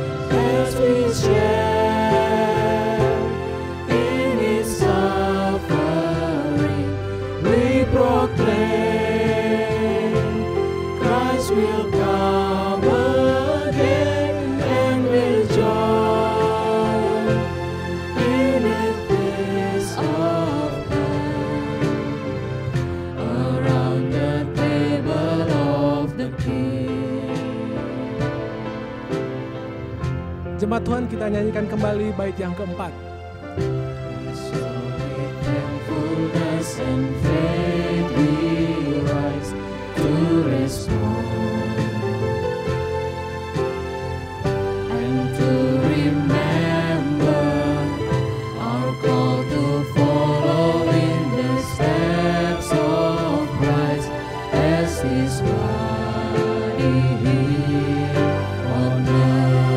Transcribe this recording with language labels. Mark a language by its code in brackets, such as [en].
[en] As we share proclaim Christ will come again and will join in the feast of God around the table of the King. [id] Jemaat Tuhan, kita nyanyikan kembali bait yang keempat. [en] So with thankfulness and faith we rise to respond and to remember our call to follow in the steps of Christ as His body here on earth.